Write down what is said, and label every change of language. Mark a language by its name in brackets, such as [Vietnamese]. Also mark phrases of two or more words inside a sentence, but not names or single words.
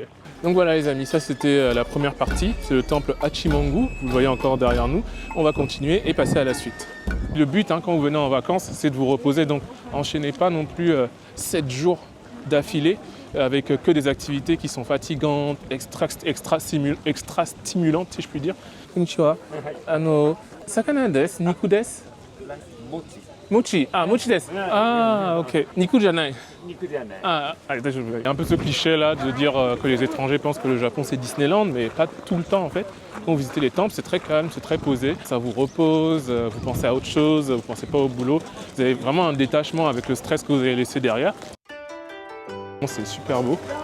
[French] Donc voilà les amis, ça c'était la première partie. C'est le temple Hachimangu, vous le voyez encore derrière nous. On va continuer et passer à la suite. Le but quand vous venez en vacances, c'est de vous reposer. Donc enchaînez pas non plus 7 jours d'affilée avec que des activités qui sont fatigantes, extra stimulantes si je puis dire. [Japanese] こんにちは。魚です、肉です. Mochi. Mochi. ああ、餅です. ああ、オーケー。肉じゃない. 肉じゃない. [French] Ah, il y a un peu ce cliché là de dire que les étrangers pensent que le Japon c'est Disneyland, mais pas tout le temps en fait. Quand vous visitez les temples, c'est très calme, c'est très posé. Ça vous repose, vous pensez à autre chose, vous pensez pas au boulot. Vous avez vraiment un détachement avec le stress que vous avez laissé derrière. C'est super beau.